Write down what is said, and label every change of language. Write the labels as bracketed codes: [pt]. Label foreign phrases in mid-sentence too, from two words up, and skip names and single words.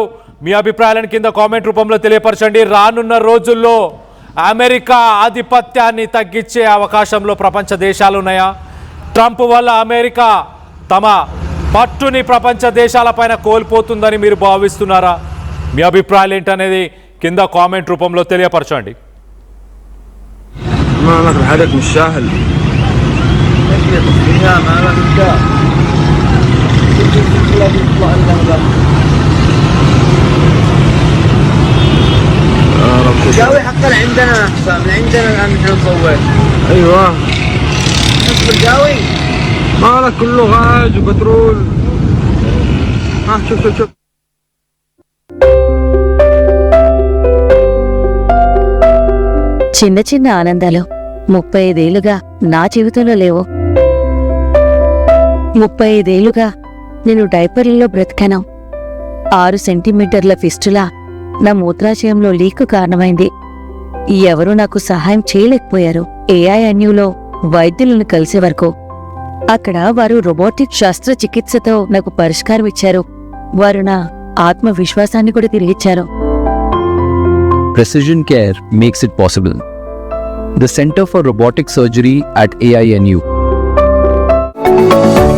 [te] మీ అభిప్రాయాలను కింద కామెంట్ రూపంలో తెలియపరచండి. రానున్న రోజుల్లో అమెరికా ఆధిపత్యాన్ని తగ్గించే అవకాశంలో ప్రపంచ దేశాలు ఉన్నాయా? ట్రంప్ వల్ల అమెరికా తమ పట్టుని ప్రపంచ దేశాలపైన కోల్పోతుందని మీరు భావిస్తున్నారా? మీ అభిప్రాయాలు ఏంటనేది కింద కామెంట్ రూపంలో తెలియపరచండి. [ar] الجاوي حقا عندنا حسام، عندنا الان نحن نصور. ايوه شوف الجاوي مالك كله غاز وبترول. ها شوف [te] చిన్న చిన్న ఆనందాలు 35 ఏళ్లుగా నా జీవితంలో లేవు. 35 ఏళ్లుగా నేను డైపర్లలో బ్రతికాను. 6 సెంటీమీటర్ల ఫిస్టులా నా మూత్రాశయంలో లీకు కారణమైంది. ఎవరూ నాకు సహాయం చేయలేకపోయారు. AINUలో వైద్యులను కలిసే వరకు. అక్కడ వారు రోబోటిక్ శస్త్రచికిత్సతో నాకు పరిష్కారం ఇచ్చారు. వారు నా ఆత్మవిశ్వాసాన్ని కూడా తిరిగిచ్చారు. [en] Precision Care makes it possible. The Center for Robotic Surgery at AINU.